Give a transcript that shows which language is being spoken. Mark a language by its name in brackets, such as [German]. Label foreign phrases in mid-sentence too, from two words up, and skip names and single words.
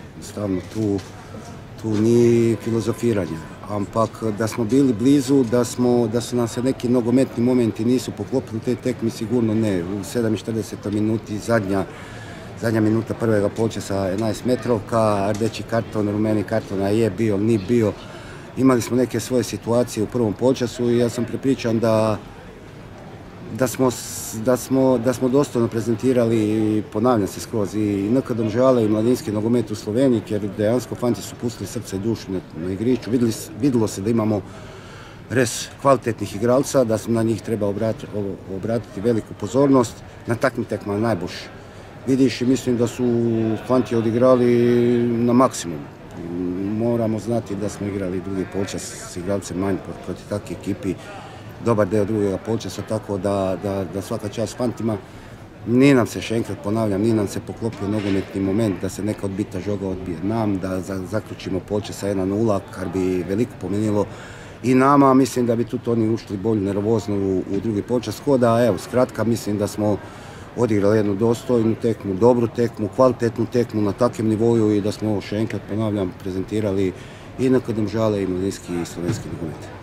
[Slovenian] Stavno tu ni filozofiranja, ampak [Croatian] da smo bili blizu, da su nam se neki nogometni momenti nisu poklopili te tekmi, sigurno ne. U 47. minuti zadnja minuta prvega polčasa 11 metrovka, rdeći karton, rumeni karton, a je bio, ni bio. Imali smo neke svoje situacije u prvom polčasu i ja sam prepričan da smo dostojno prezentirali i ponavljam se skroz i NK Domžale i mladinski nogomet u Sloveniji, [Slovenian] jer dejansko fanti [Croatian] su pustili srce i dušu na igrišću. Vidjelo se da imamo res kvalitetnih igralca, da smo na njih treba obratiti veliku pozornost. Na takvim tekmama najbolje vidiš i mislim da su fanti odigrali na maksimum. Moramo znati da smo igrali drugi polčas s igralcem manje protiv takve ekipi, dobar deo drugega polčasa, tako da svaka čast fantima. Ni nam se, [Slovenian] še enkrat ponavljam, [Croatian] ni nam se poklopio nogometni moment, da se neka odbita žoga odbije nam, da zaključimo polčas sa 1:0, kar bi veliko pomenilo i nama. Mislim da bi tu oni ušli bolj nervozno u drugi polčas. Tako da, evo, skratka, mislim da smo odigrali jednu dostojnu tekmu, dobru tekmu, kvalitetnu tekmu na takvom nivoju i da smo, [Slovenian] še enkrat ponavljam, [Croatian] prezentirali i NK Domžale i mladinski i slovenski nogomet.